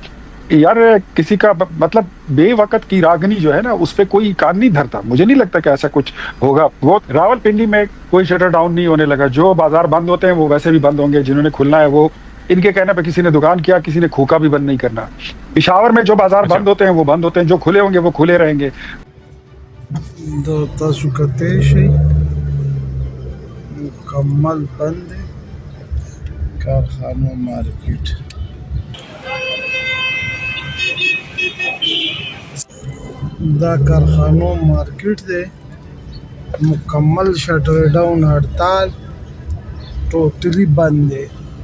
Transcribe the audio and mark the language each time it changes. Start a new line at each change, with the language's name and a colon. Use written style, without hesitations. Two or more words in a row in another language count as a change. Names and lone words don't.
Urdu: یار کسی کا مطلب بے وقت کی راگنی جو ہے نا اس پہ کوئی کان نہیں دھرتا. مجھے نہیں لگتا کہ ایسا کچھ ہوگا. وہ راول پنڈی میں کوئی
English: shutter down
Urdu: نہیں ہونے لگا. جو بازار بند ہوتے ہیں وہ ویسے بھی بند ہوں گے، جنہوں نے کھلنا ہے وہ ان کے کہنے پہ کسی نے دکان کیا، کسی نے کھوکا بھی بند نہیں کرنا. پشاور میں جو بازار بند ہوتے ہیں وہ بند ہوتے ہیں، جو کھلے ہوں گے وہ کھلے رہیں گے.
Pashto: تاسو کتای شئ مکمل بند دی کارخانو مارکیٹ. دا کارخانو مارکیٹ دی مکمل
English: shutter down
Pashto: ہڑتال ٹوٹلی بند دی.